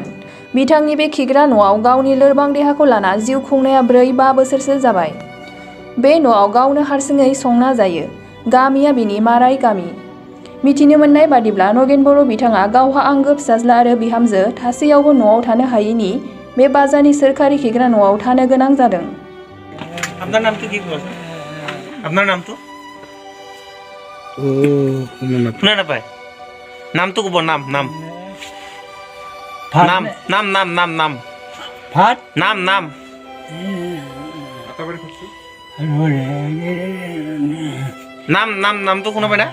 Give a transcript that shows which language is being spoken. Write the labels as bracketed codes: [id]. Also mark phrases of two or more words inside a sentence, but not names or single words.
[brx] बिथांनि बे खिग्रा न'आव गावनि लोरबां देहाखौ लाना जिउ खुंनाया 4-5 बोसोरसो जाबाय। बे न'आव गावनो हारसिङै संना जायो। गामिया बिनि माराय गामि। मिथिनो मोननाय बादिब्ला नगेन बर' बिथाङा गावहा आंगो फिसाज्ला आरो बिहामजो थासेयावबो न'आव थानो हायैनि बे बाजारनि सोरखारि खिग्रा न'आव थानो गोनां जादों। [bn] আপনার নাম কি কইছ? আপনার নাম তো? শুনা না পায়। নাম তো কব নাম নাম। নাম নাম নাম নাম নাম। ভাত নাম নাম। নাম নাম নাম তো শুনা পায় না?